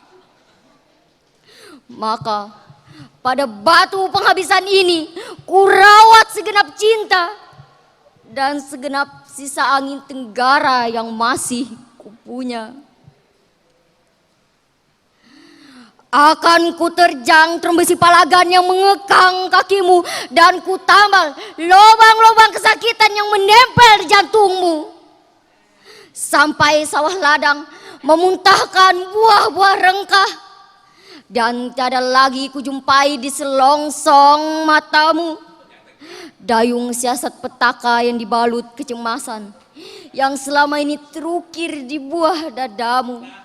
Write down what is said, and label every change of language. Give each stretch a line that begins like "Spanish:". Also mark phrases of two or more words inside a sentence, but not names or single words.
Indonesian: Maka pada batu penghabisan ini kurawat segenap cinta dan segenap sisa angin tenggara yang masih kupunya. Akan ku terjang terbesi palagan yang mengekang kakimu dan ku tambal lubang-lubang kesakitan yang menempel di jantungmu. Sampai sawah ladang memuntahkan buah-buah rengkah dan tiada lagi kujumpai di selongsong matamu dayung siasat petaka yang dibalut kecemasan yang selama ini terukir di buah dadamu.